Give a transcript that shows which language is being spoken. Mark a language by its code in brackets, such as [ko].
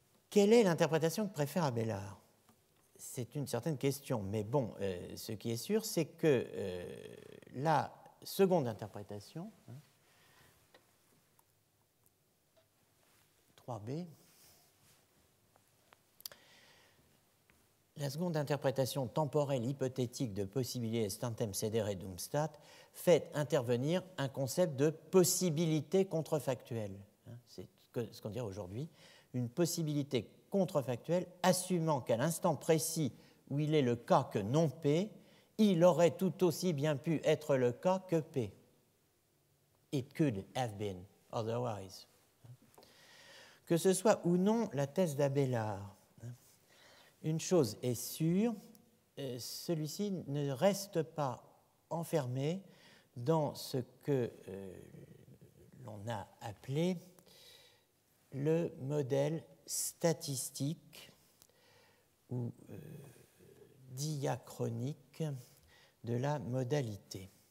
[fr] Quelle est l'interprétation que préfère Abélard ? C'est une certaine question, mais bon, ce qui est sûr, c'est que la seconde interprétation, 3b, la seconde interprétation temporelle hypothétique de possibilité [la] estantem sedere dum stat [fr] fait intervenir un concept de possibilité contrefactuelle. C'est ce qu'on dirait aujourd'hui, une possibilité contrefactuelle assumant qu'à l'instant précis où il est le cas que non P, il aurait tout aussi bien pu être le cas que P. [en] It could have been otherwise. [fr] Que ce soit ou non la thèse d'Abélard, une chose est sûre, celui-ci ne reste pas enfermé dans ce que l'on a appelé le modèle statistique ou diachronique de la modalité.